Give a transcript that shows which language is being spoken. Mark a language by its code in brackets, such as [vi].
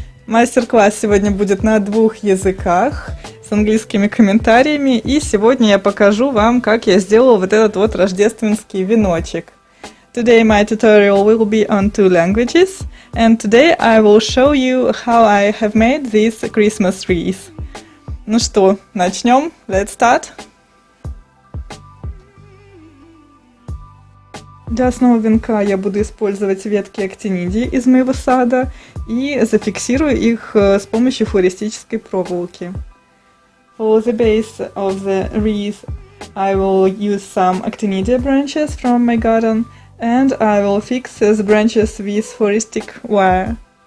[ru] Мастер-класс сегодня будет на 2 языках с английскими комментариями. И сегодня я покажу вам, как я сделала вот этот вот рождественский веночек. [en] Today my tutorial will be on 2 languages. And today I will show you how I have made this Christmas wreath. [ru] Ну что, начнем? [en] Let's start. [ru] Для основы венка я буду использовать ветки актинидии из моего сада и зафиксирую их с помощью флористической проволоки. [en] For the base of the wreath I will use some actinidia branches from my garden and I will fix the branches with floristic wire.